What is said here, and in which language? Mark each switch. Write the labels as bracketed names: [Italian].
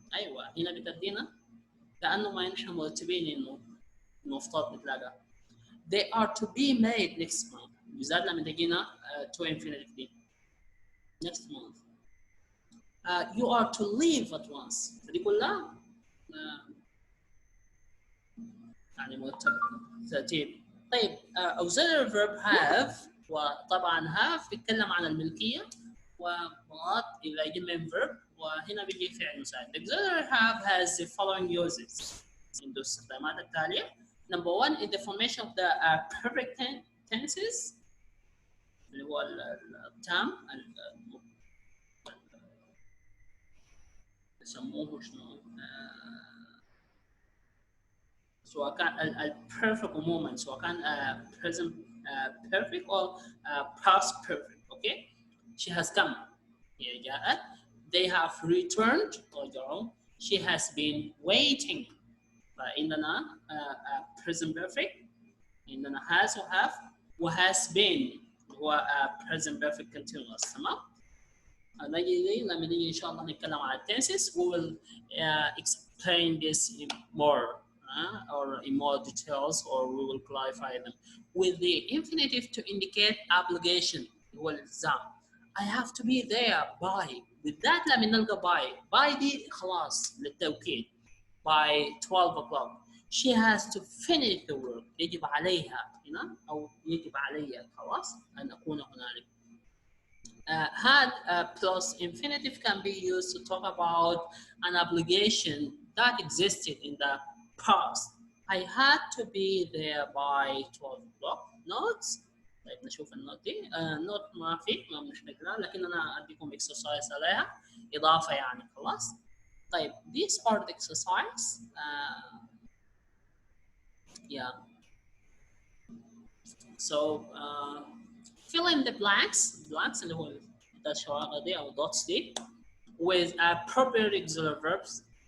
[Arabic] أيوة هنا بتدينا كأنه ما نحن مرتبين إنه المفترض نتلاقى. [English] They are to be made next month. [Arabic] بالذات لما تجينا to infinitive دي. [English] Next month. You are to leave at once. [Arabic] فدي كلها يعني مرتب ترتيب. طيب auxiliary verb have وطبعا have بيتكلم عن الملكية ومرات إذا يجي main verb وهنا بيجي فعل مساعد. [English] auxiliary have has the following uses. [Arabic] عنده استخدامات التالية. [English] Number one is the formation of the perfect tenses [Arabic] اللي هو التام يسموه شنو سواء كان [English] perfect [Arabic] عموما سواء كان [English] present perfect or past perfect. Okay, she has come [Arabic] هي جاءت. [English] They have returned [Arabic] رجعوا. [English] She has been waiting. [Arabic] فعندنا [English] present perfect [Arabic] عندنا [English] has و have و has been [Arabic] هو [English] present perfect continuous. [Arabic] تمام. لما نيجي إن شاء الله نتكلم عن [English] tenses we will explain this in more or in more details or we will clarify them. With the infinitive to indicate obligation [Arabic] هو الالتزام. [English] I have to be there by. [Arabic] بالذات لما نلقى by دي خلاص للتوكيد. [English] By 12 o'clock. She has to finish the work. [Arabic] يجب عليها هنا أو يجب علي خلاص أن أكون هنالك. [English] Had plus infinitive can be used to talk about an obligation that existed in the past. I had to be there by 12 o'clock. [Arabic] Notes. طيب نشوف النوت دي. نوت ما بنحتاج لها لكن أنا أديكم exercise عليها إضافة يعني خلاص. طيب [English] these are the exercise. Yeah. So fill in the blanks [Arabic] اللي هو الشواغل دي أو [English] dots [Arabic] دي [English] with appropriate auxiliary verbs.